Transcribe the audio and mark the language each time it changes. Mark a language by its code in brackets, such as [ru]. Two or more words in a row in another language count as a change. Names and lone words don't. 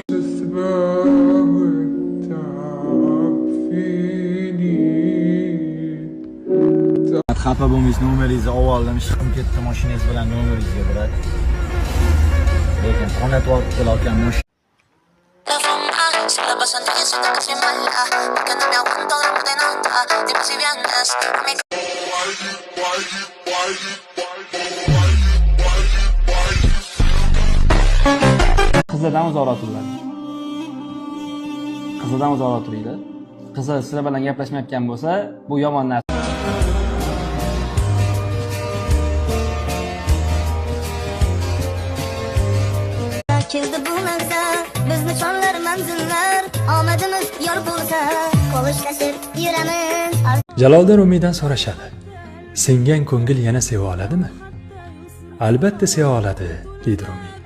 [uz] Xafa bo'lmaysiz, nomeringizni oldim, chiqib ketdi mashinangiz bilan nomeringizni beradi. Lekin qonat olib kelayotgan mashina [es] Si la pasan diciendo que soy mala, porque no me aguanto la puta nota. Dime si vienes a mi [uz] Qizlardan uzoqlashtiriladi. Qizlardan uzoqlashtiriladi. Qizi sizlar bilan gaplashmayotgan bo'lsa, bu yomon narsa. keldi bu manzar, bizni chorlar manzillar, omadimiz yor bo'lsa, qo'lishlashib yuramiz. Jaloliddin Rumiydan so'rashadi. Singan ko'ngil yana seva oladimi? Albatta seva oladi, deydi Rumiy.